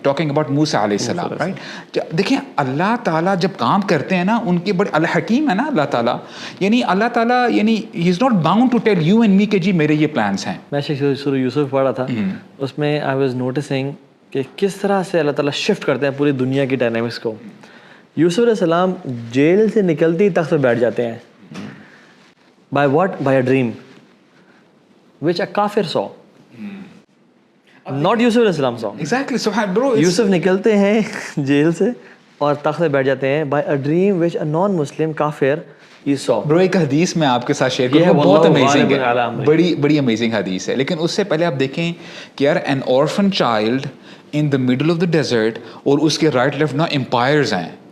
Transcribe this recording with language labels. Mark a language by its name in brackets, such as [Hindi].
[Urdu] Talking about موسیٰ علیہ السلام, right. دیکھیں اللہ تعالیٰ جب کام کرتے ہیں نا, ان کے بڑے الحکیم ہے نا اللہ تعالیٰ, یعنی اللہ تعالیٰ یعنی [English] he is not bound to tell you and me [Urdu] کہ جی میرے یہ پلانس ہیں. میں سورہ یوسف پڑھا تھا, اس میں [English] I was noticing [Urdu] کہ کس طرح سے اللہ تعالیٰ شفٹ کرتے ہیں پوری دنیا کی ڈائنامکس کو. یوسف علیہ السلام جیل سے نکلتے ہی تخت پہ بیٹھ جاتے ہیں. [English] By what? By a dream which a kafir saw. Not Yusuf علیہ السلام saw. Exactly. So bro, [Urdu] یوسف نکلتے ہیں جیل سے اور تخت پہ بیٹھ جاتے ہیں. [English] By a dream which a non-Muslim kafir he saw. [Urdu] Bro ایک حدیث میں آپ کے ساتھ شیئر کروں, بہت امیزنگ ہے, بڑی امیزنگ حدیث ہے. لیکن اس سے پہلے آپ دیکھیں کہ یار [English] an orphan child in the middle of the desert, [Urdu] اور اس کے رائٹ لیفٹ نا امپائرز ہیں.